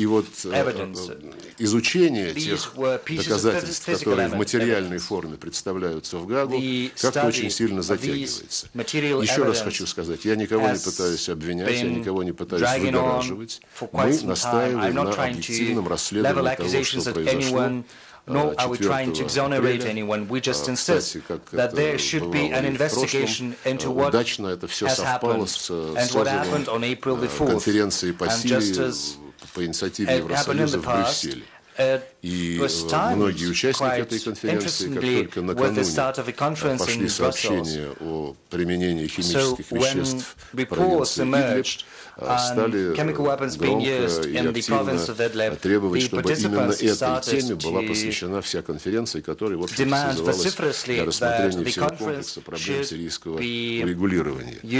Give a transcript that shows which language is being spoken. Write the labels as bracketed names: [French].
[Russian] И вот изучение тех доказательств, которые в материальной форме представляются в Гаагу, как-то очень сильно затягивается. Еще раз хочу сказать, я никого не пытаюсь обвинять, я никого не пытаюсь выгораживать. Мы настаиваем на объективном расследовании того, что произошло. [English] Nor are we trying to exonerate anyone. We just insist that there should be an investigation into what has happened and what happened on April the 4th. And just as it happened in the past, [Russian] И многие участники этой конференции, как только накануне пошли сообщения о применении химических веществ в провинции Идлиб, стали громко и активно требовать, чтобы именно этой теме была посвящена вся конференция, которая, в общем-то, созывалась для рассмотрения всего комплекса проблем сирийского урегулирования.